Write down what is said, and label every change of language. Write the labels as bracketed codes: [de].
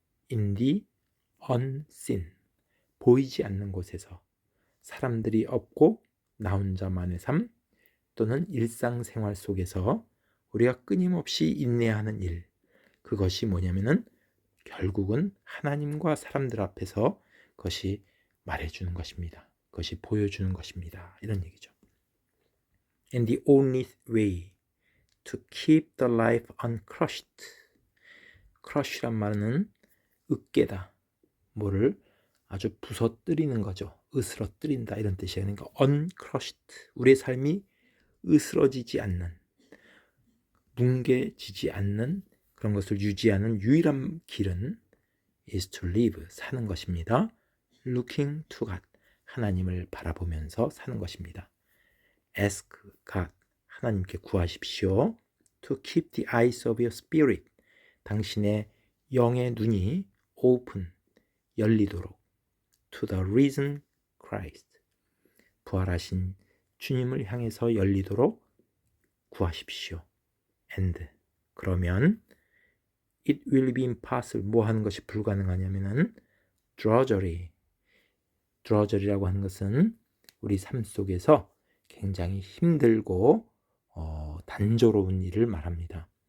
[en] in the unseen, [ko] 보이지 않는 곳에서 사람들이 없고 나 혼자만의 삶 또는 일상생활 속에서 우리가 끊임없이 인내하는 일, 그것이 뭐냐면은 결국은 하나님과 사람들 앞에서 그것이 말해주는 것입니다. 그것이 보여주는 것입니다. 이런 얘기죠. [en] And the only way to keep the life uncrushed. [ko] crush란 말은 으깨다, 뭐를 아주 부서뜨리는 거죠. 으스러뜨린다 이런 뜻이에요. 그러니까 uncrushed, 우리의 삶이 으스러지지 않는, 뭉개지지 않는 그런 것을 유지하는 유일한 길은 [en] is to live, [ko] 사는 것입니다. [en] looking to God, [ko] 하나님을 바라보면서 사는 것입니다. [en] ask God, [ko] 하나님께 구하십시오. [en] to keep the eyes of your spirit, [ko] 당신의 영의 눈이 [en] open, [ko] 열리도록. [en] to the risen Christ, [ko] 부활하신 주님을 향해서 열리도록 구하십시오. and, 그러면 [en] it will be impossible, [ko] 뭐 하는 것이 불가능하냐면은 drudgery라고 하는 것은 우리 삶 속에서 굉장히 힘들고 단조로운 일을 말합니다.